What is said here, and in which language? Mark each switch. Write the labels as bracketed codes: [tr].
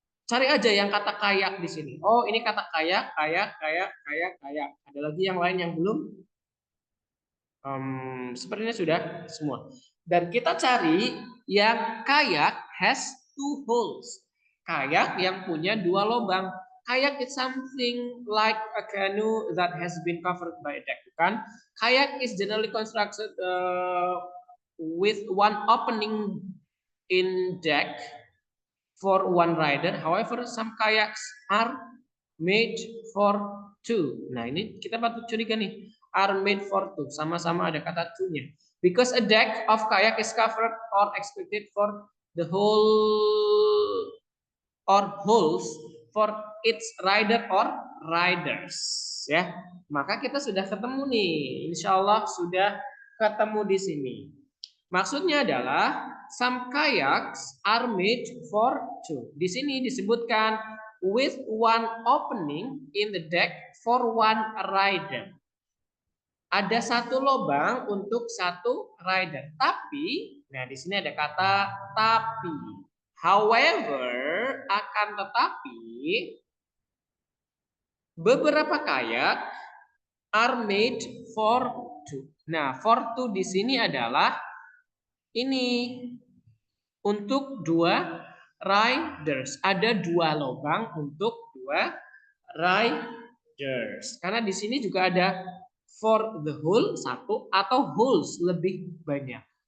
[id] Cari aja yang kata kayak di sini. Ini kata kayak. Ada lagi yang lain yang belum? Sepertinya sudah semua. Dan kita cari yang kayak [en] has 2 holes. [id] Kayak yang punya 2 lubang. [en] Kayak is something like a canoe that has been covered by a deck. Bukan? Kayak is generally constructed with one opening in deck for one rider. However, some kayaks are made for two. [id] Nah, ini kita patut curiga nih. [en] Are made for two. [id] Sama-sama ada kata two-nya. [en] Because a deck of kayak is covered or expected for the whole or holes for its rider or riders. [id] Ya, maka kita sudah ketemu nih. Insya Allah sudah ketemu di sini. Maksudnya adalah [en] some kayaks are made for two. [id] Di sini disebutkan [en] with one opening in the deck for one rider. [id] Ada satu lubang untuk satu rider. Tapi, nah di sini ada kata tapi. [en] However, [id] akan tetapi, beberapa kayak [en] are made for two. [id] Nah, [en] for two [id] di sini adalah ini untuk dua riders. Ada dua lubang untuk dua riders. Karena di sini juga ada [en] for the whole [id] satu atau holes lebih banyak.